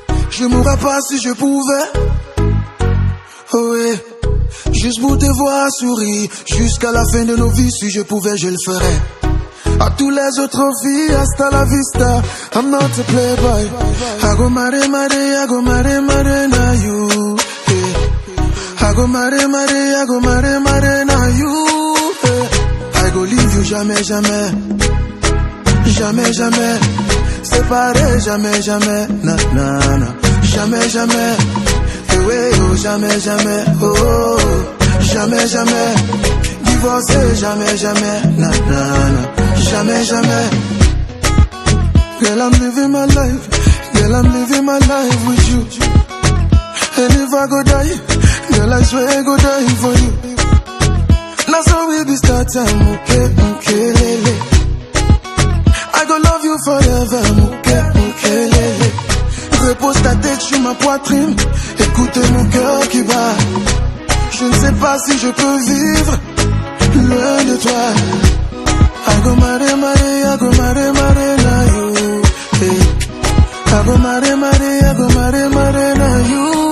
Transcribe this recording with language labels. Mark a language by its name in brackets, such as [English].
[French] Je mourrais pas si je pouvais. Oh ouais. Juste pour te voir sourire jusqu'à la fin de nos vies. Si je pouvais, je le ferais. À tous les autres filles, [Spanish] hasta la vista. [English] I'm not a playboy. I go marry, marry, I go marry, marry, now you. I go marry, marry, I go marry, marry, now you. I go leave you [French] jamais, jamais. Jamais, jamais. Séparé, jamais, jamais. Na, na, na. Jamais, jamais. Eh ouais, oh, jamais, jamais. Oh, jamais, jamais. Divorcé, jamais, jamais. Na, na, na. Jamais, jamais. [English] Girl, I'm living my life. Girl, I'm living my life with you. And if I go die, girl, I swear I go die for you. Now so we be starting, okay, okay, lele. I go love you forever, okay, okay, lele. [French] Repose ta tête sur ma poitrine. Écoute mon cœur qui bat. Je ne sais pas si je peux vivre loin de toi. [English] I go marry, marry, I go marry, marry, now you. Hey. I go marry, marry, I go marry, marry, now you.